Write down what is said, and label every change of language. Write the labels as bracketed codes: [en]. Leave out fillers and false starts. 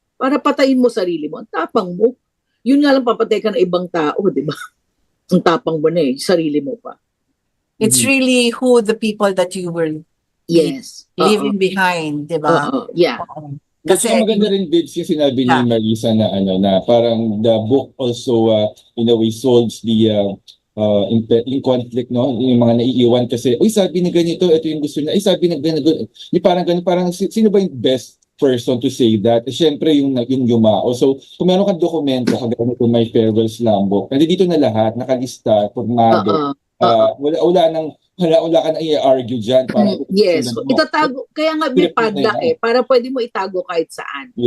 [tl] Para patayin mo sarili mo. Ang tapang mo. Yun nga lang papatay ka ng ibang tao, diba? Ang tapang mo na sarili mo pa. [en] It's really who the people that you were leaving behind, diba? Yeah. [tl] Kasi maganda rin, Bibs, yung sinabi ni Marisa na na parang [en] the book also in a way solves the [tl] yung conflict, no? Yung mga naiiwan kasi, sabi ni ganito, ito yung gusto niya. Sabi na ganito. Parang sino ba yung [en] best person to say that? [tl] Siyempre yung yumao. So, kung meron kang dokumento, kagaya nito may farewell slam book, nandito na lahat, nakalista, formado. Wala ka na i-argue dyan. Yes. Itatago, kaya nga may padlock para pwede mo itago kahit saan.